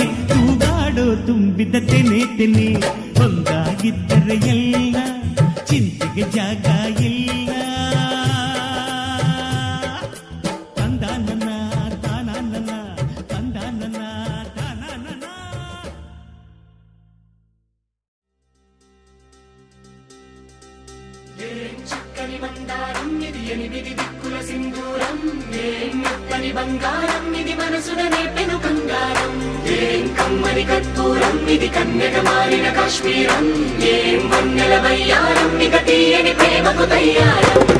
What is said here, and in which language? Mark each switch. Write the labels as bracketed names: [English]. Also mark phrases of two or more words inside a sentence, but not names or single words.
[Kannada] ತೂಗಾಡೋ ತುಂಬಿದ ತೆನೆ ತೆನೆ ಒಂದಾಗಿದ್ದರೆ ಎಲ್ಲ, ಚಿಂತೆಗೆ ಜಾಗ ಇಲ್ಲ. ತಂದ ನನ್ನ ತಾನ ನನ್ನ, ತಂದ ನನ್ನ ತಾನ ನನ್ನ. [Telugu] చక్కని బంగారం ఇది ఎనిమిది దిక్కుల సింధూరం, ఏం మెత్తని బంగారం ఇది మనసున నేపెను కంగారం. ఏం కమ్మని కర్పూరం ఇది కన్యక మారిన కాశ్మీరం, ఏం వన్నెల వయ్యారం ఇక తీయని ప్రేమకు తయ్యారం.